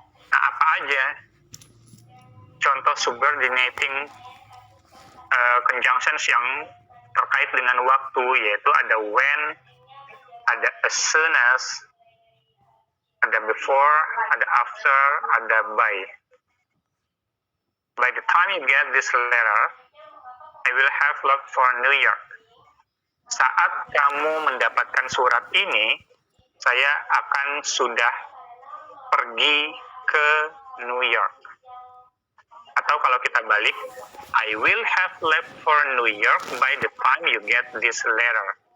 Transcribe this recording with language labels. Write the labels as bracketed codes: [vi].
[id] Nah, apa aja contoh subordinating conjunctions yang terkait dengan waktu, yaitu ada when, ada as soon as, ada before, ada after, ada by. [en] By the time you get this letter, I will have left for New York. [id] Saat kamu mendapatkan surat ini, saya akan sudah pergi ke New York. Atau kalau kita balik, [en] I will have left for New York by the time you get this letter.